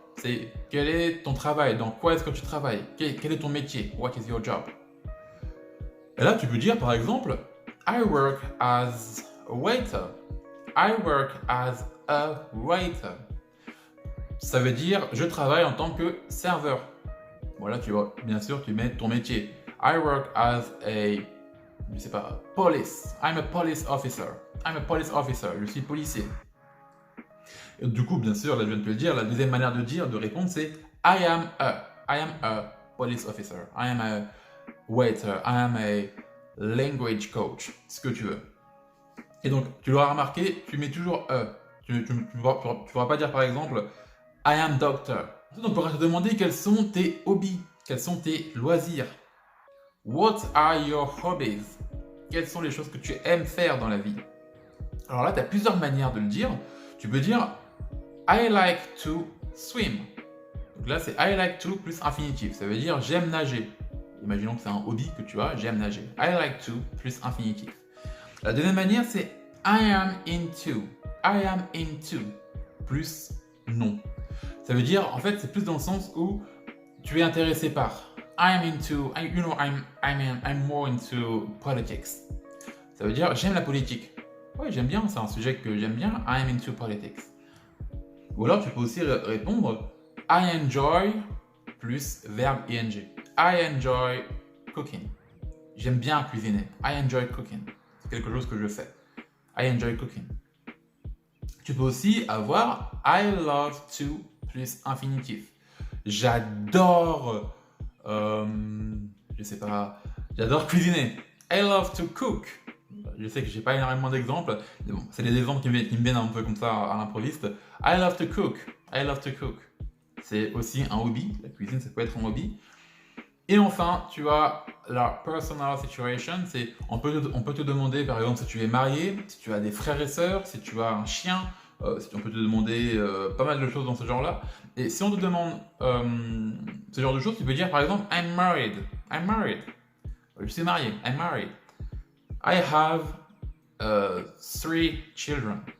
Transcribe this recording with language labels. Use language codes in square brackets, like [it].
[fr] C'est quel est ton travail? Dans quoi est-ce que tu travailles? Quel est ton métier? [en] What is your job? [fr] Et là, tu peux dire par exemple [en] I work as a waiter. I work as a waiter. [fr] Ça veut dire je travaille en tant que serveur. Voilà, tu vois, bien sûr, tu mets ton métier. [en] I work as a, [fr] je sais pas, [en] police. I'm a police officer. I'm a police officer. [fr] Je suis policier. Et du coup, bien sûr, là, je viens de te le dire, la deuxième manière de répondre, c'est [en] I am a police officer. I am a waiter. I am a language coach. [fr] Ce que tu veux. Et donc, tu l'auras remarqué, tu mets toujours Tu ne pourras pas dire, par exemple, [en] I am doctor. [fr] Donc, on pourra te demander quels sont tes hobbies, quels sont tes loisirs. [en] What are your hobbies? [fr] Quelles sont les choses que tu aimes faire dans la vie? Alors là, tu as plusieurs manières de le dire. Tu peux dire [en] I like to swim. [fr] Donc là, c'est I like to plus infinitif. Ça veut dire j'aime nager. Imaginons que c'est un hobby que tu as, j'aime nager. I like to plus infinitif. La deuxième manière, c'est I am into. I am into plus non. Ça veut dire, en fait, c'est plus dans le sens où tu es intéressé par. [en] I am into, I'm more into politics. [fr] Ça veut dire, j'aime la politique. Oui, j'aime bien, c'est un sujet que j'aime bien. [en] I am into politics. [fr] Ou alors, tu peux aussi répondre I enjoy plus verbe ing. [en] I enjoy cooking. [fr] J'aime bien cuisiner. [en] I enjoy cooking. [fr] C'est quelque chose que je fais. [en] I enjoy cooking. [fr] Tu peux aussi avoir I love to plus infinitif. J'adore, je sais pas, j'adore cuisiner. [en] I love to cook. [fr] Je sais que j'ai pas énormément d'exemples, mais bon, c'est des exemples qui me viennent un peu comme ça à l'improviste. [en] I love to cook. I love to cook. [fr] C'est aussi un hobby. La cuisine, ça peut être un hobby. Et enfin, tu as la personal situation. C'est on peut te demander, par exemple, si tu es marié, si tu as des frères et sœurs, si tu as un chien. On peut te demander pas mal de choses dans ce genre-là. Et si on te demande ce genre de choses, tu peux dire par exemple [en] I'm married. I'm married. [fr] Je suis marié. [en] I'm married. I have 3 children.